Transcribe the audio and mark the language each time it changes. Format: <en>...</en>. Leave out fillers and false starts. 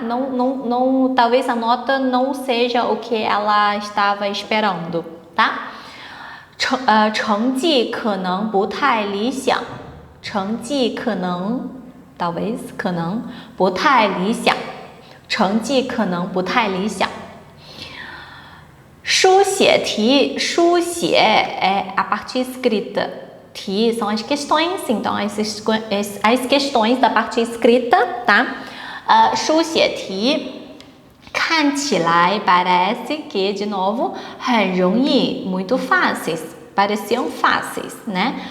<pt>Não, talvez a nota não seja o que ela estava esperando.</pt> <zh>Tá? 成绩可能不太理想. 成绩可能</zh> <pt>talvez</pt> <zh>可能不太理想. 成绩可能不太理想.</zh> <pt>书写题 书写 é a parte escrita. 题 são as questões, então as questões da parte escrita, tá? 书写题 看起来 parece que, de novo, 很容易 muito fáceis, pareciam fáceis, né?</pt>